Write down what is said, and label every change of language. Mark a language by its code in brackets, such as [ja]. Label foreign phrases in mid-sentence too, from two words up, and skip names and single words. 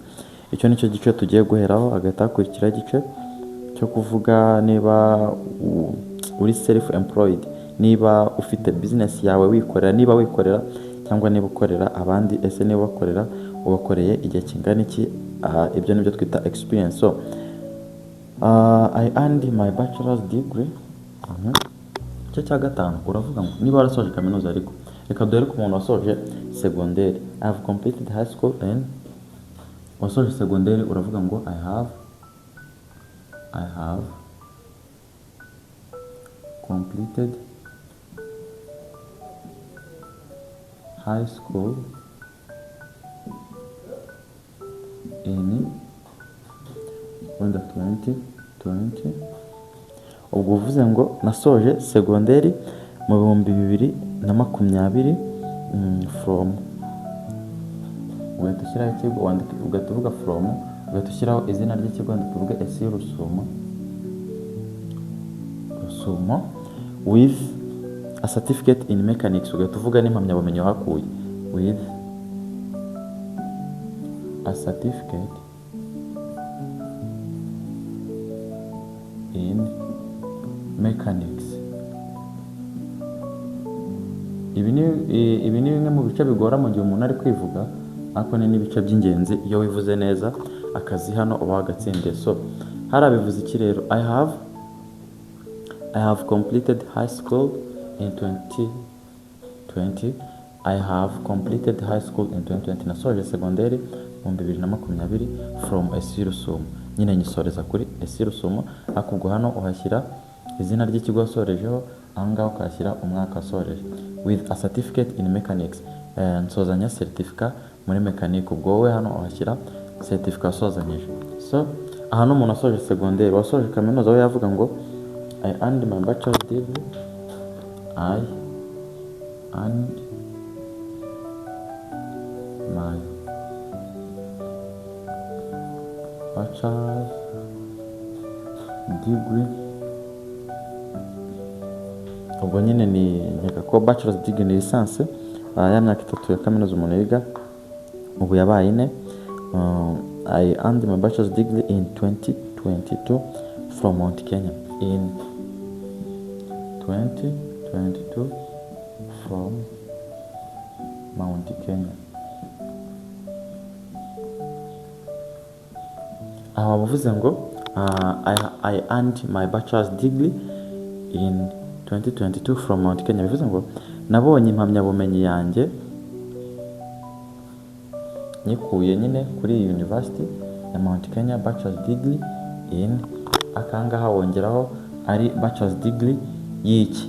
[rw] Icyo nicyo gice tugiye guheraho. Agahita hakurikira igice cyo kuvuga niba uri [en] self employed, [rw] niba ufite business yawe wikorera, niba wikorera cyangwa niba ukorera abandi, ese niba ukorera ubakoreye igihe kingana iki. Ibyo nibyo twita experience. [en] So I earned my bachelor's degree. [rw] Icyo cya 5 uravuga ngo niba warasoje kaminuza, ariko reka duhere ku muntu wasoje secondaire. [en] I have completed high school and [rw] wasoje secondaire, uravuga ngo [en] I have completed high school in 2020. [rw] Ubwo uvuze ngo nasoje secondaire mu 2020 from, ugahita ushyiraho ikigo, ugahita uvuga from, ugahita ushyiraho izina ry'ikigo, tuvuge esi Rusumo [en] with a certificate in mechanics. [rw] Ugahita uvuga n'impamyabumenyi wahakuye [en] with a certificate in mechanics. [rw] Ibi ni bimwe mu bice bigora mu gihe umuntu ari kwivuga, ariko ni n'ibice by'ingenzi. Iyo wivuze neza akazi hano uba wagatsindiye. So hari abivuze iki rero? [en] I have completed high school in 2020. I have completed high school in 2020. [rw] Nasoje secondaire mu 2020 from esi Rusumo. Nyine nyisoreza kuri esi Rusumo, ariko ubwo hano uhashyira izina ry'ikigo wasorejeho, ahangaho ukashyira umwaka wasoreje. [en] With a certificate in mechanics, [rw] nsozanya certificate muri mechanic. Ubwo wowe hano uhashyira certificate wasozanyije. So aha umuntu wasoje secondaire, wasoje kaminuza, we yavuga ngo [en] I earned my bachelor's degree. I earned my bachelor's degree. [rw] Ubwo nyine ni nkeka ko [en] bachelor's degree [rw] ni lisansi ya myaka 3 ya kaminuza umuntu yiga. Ubu yabaye 4. [en] I earned my bachelor's degree in 2022 from Mount Kenya. In 2022 from Mount Kenya. [rw] Bavuze ngo [en] I earned my bachelor's degree in 2022 from Mount Kenya. [rw] Bivuze ngo nabonye impamyabumenyi yanjye nyikuye nyine kuri iyi university ya Mount Kenya [en] bachelor's degree in, [rw] akangaha wongeraho ari [en] bachelor's degree [rw] y'iki.